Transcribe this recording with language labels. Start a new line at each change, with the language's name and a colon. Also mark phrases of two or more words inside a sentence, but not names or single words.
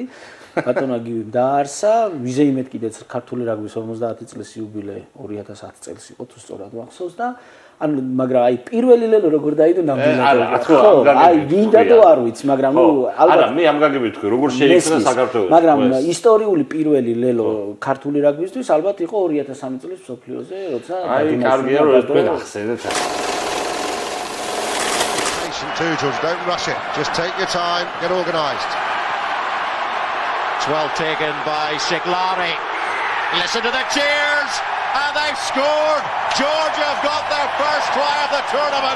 Georgian: ბატონო გივიმ დაარსა, ვიზეიმეთ კიდეც ქართული რაგბის 50 წლის იუბილე 2010 წელს იყო თუ სწორად მახსოვს და ანუ მაგრამ აი პირველი ლელო როგორ დაიდო ნამდვილად ხო აი გინდა თუ არ ვიცი მაგრამ ნუ არა მე ამ გაგებით თქვი როგორ შეიქმნა საქართველოს მაგრამ ისტორიული პირველი ლელო ქართული რაგბისთვის ალბათ იყო 2003 წლის მსოფლიოზე როცა აი კარგია რომ ეს თქვენ ახსენეთ
English: Too, George, don't rush it. Just take your time, get organised. It's well taken by Siglari. Listen to the cheers, and they've scored. Georgia have got their first try of the tournament.